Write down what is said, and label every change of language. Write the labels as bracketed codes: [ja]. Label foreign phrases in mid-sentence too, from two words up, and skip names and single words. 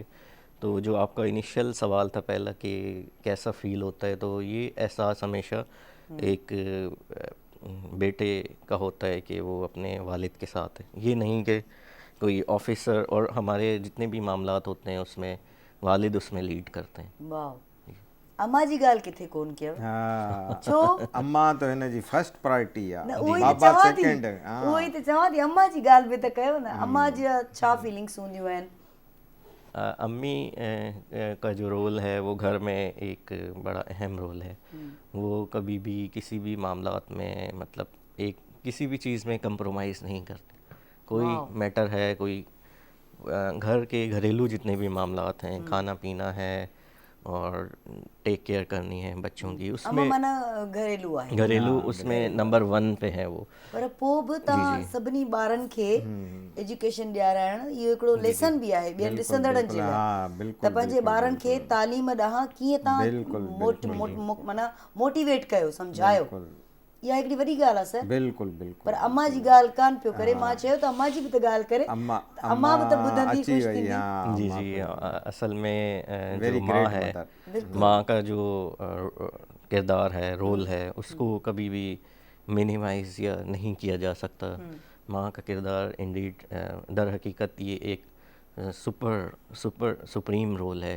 [ur] تو جو آپ کا انیشیئل سوال تھا پہلا کہ کیسا فیل ہوتا ہے، تو یہ احساس ہمیشہ ایک بیٹے کا ہوتا ہے کہ وہ اپنے والد کے ساتھ ہے، یہ نہیں کہ کوئی آفیسر، اور ہمارے جتنے بھی معاملات ہوتے ہیں اس میں والد اس میں لیڈ کرتے ہیں. [sd] वाह, अम्मा जी ॻाल्हि किथे कोन कयव? छो? अम्मा तो हिन जी [en] first priority [sd] न आहे, उहो ई त बाबा चवां थी, सेकंड। उहो ई त चवां थी, अम्मा जी ॻाल्हि बि त कयो न, अम्मा जी छा फीलिंग्स हूंदियूं आहिनि? [ur] امی کا جو رول ہے وہ گھر میں ایک بڑا اہم رول ہے. وہ کبھی بھی کسی بھی معاملات میں مطلب ایک کسی بھی چیز میں کمپرومائز نہیں کرتے. کوئی میٹر ہے، کوئی گھر کے گھریلو جتنے بھی معاملات ہیں، کھانا پینا ہے اور [en] take care [ur] کرنی ہے بچوں کی, अम्मा उसमें [sd] माना घरेलू आहे, [ur] گھریلو اس میں نمبر 1 پہ ہے وہ. [sd] पर पोइ बि तव्हां सभिनी ॿारनि खे एजुकेशन ॾियाराइण इहो हिकिड़ो लेसन बि आहे ॿियनि ॾिसंदड़नि जे लाइ, त पंहिंजे ॿारनि खे तालीम ॾांहुं कीअं तव्हां माना मोटिवेट कयो, सम्झायो, इहा हिकिड़ी वॾी ॻाल्हि आहे सर। बिल्कुलु बिल्कुलु। पर अम्मा जी ॻाल्हि कान पियो करे, मां चयो त अम्मा जी बि त ॻाल्हि करे, अम्मा बि त ॿुधंदी, ख़ुशि थींदी। [ur] جی جی اصل میں جو ماں ہے، ماں کا جو کردار ہے، رول ہے، اس کو کبھی بھی منیمائز یا نہیں کیا جا سکتا. ماں کا کردار انڈیڈ در حقیقت یہ ایک سپریم رول ہے.